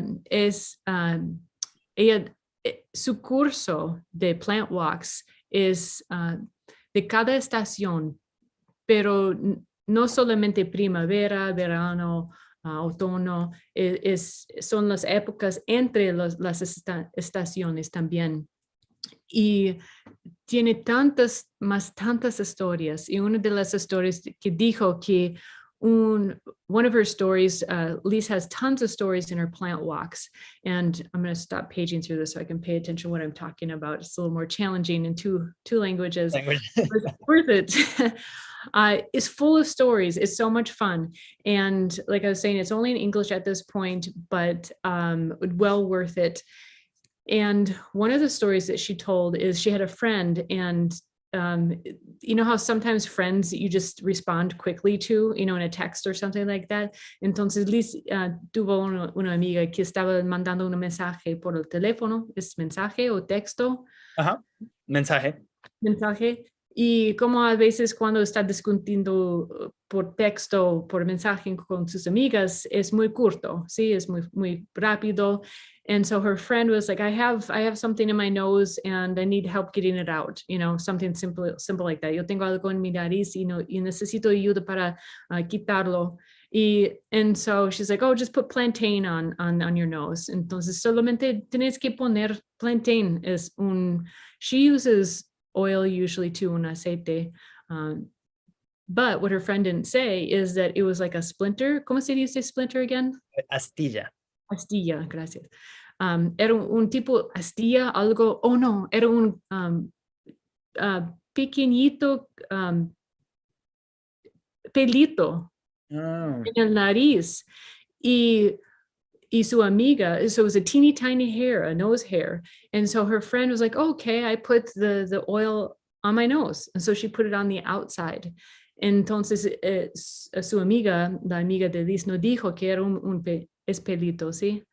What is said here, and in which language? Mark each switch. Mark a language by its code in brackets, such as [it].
[es] Ella, su curso de [en] plant walks [es] es de cada estación, pero no solamente primavera, verano, otoño, son las épocas entre las estaciones también. Y tiene tantas historias, y una de las historias que dijo que [en] one of her stories, Liz has tons of stories in her plant walks, and I'm going to stop paging through this so I can pay attention to what I'm talking about. It's a little more challenging in two languages. It's worth it. It's full of stories. It's so much fun, and like I was saying, it's only in English at this point, but well worth it. And one of the stories that she told is she had a friend, and you know how sometimes friends you just respond quickly to, you know, in a text or something like that. [es] Entonces Liz tuvo una amiga que estaba mandando un mensaje por el teléfono. ¿Es mensaje o texto? Mensaje. Y como a veces cuando está discutiendo por texto, por mensaje con sus amigas, es muy corto, ¿sí? Es muy rápido. [en] And so her friend was like, I have something in my nose and I need help getting it out, something simple like that. [es] Yo tengo algo en mi nariz y necesito ayuda para quitarlo. [en] And so she's like, oh, just put plantain on your nose. [es] Entonces solamente tienes que poner plantain. [en] She uses oil usually too, [es] un aceite. [en] But what her friend didn't say is that it was like a splinter. [es] ¿Cómo se dice splinter [en] again? [es] Astilla. Astilla, gracias. Era un tipo astilla, algo, [en] oh no, [es] era un pequeñito pelito en el nariz. Y su amiga, [en] so it was a teeny tiny hair, a nose hair. And so her friend was like, oh, okay, I put the oil on my nose. And so she put it on the outside. [es] Entonces su amiga, la amiga de Liz, no dijo que era es pelito, ¿sí?